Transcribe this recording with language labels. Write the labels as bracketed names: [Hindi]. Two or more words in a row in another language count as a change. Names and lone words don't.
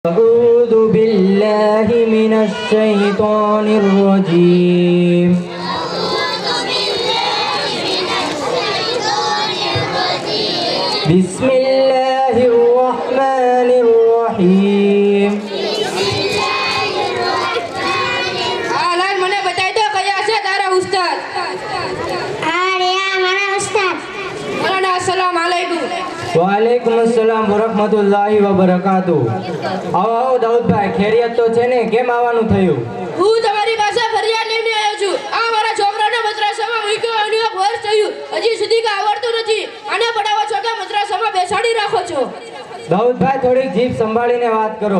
[Arabic] أعوذ بالله من الشيطان الرجيم بسم الله الرحمن الرحيم [Gujarati] હાલ મને બતાવી દો કયા છે તારા ઉસ્તાદ. મારા ઉસ્તાદ. [Arabic] مولانا السلام عليكم. وعليكم السلام ورحمة الله وبركاته. [Gujarati] આવો આવો દાઉદભાઈ, ખૈરિયત તો છે ને? કેમ આવવાનું થયું? હું તમારી પાસે ફરિયાદ લઈને આવ્યો છું. આ મારા છોકરાને મદ્રસામાં મૂક્યો અને 1 વર્ષ થયું, હજી સુધી કાંઈ આવડતું નથી. આને પડાવો છો કે મદ્રસામાં બેસાડી રાખો છો? દાઉદભાઈ, થોડીક જીભ સંભાળીને વાત કરો.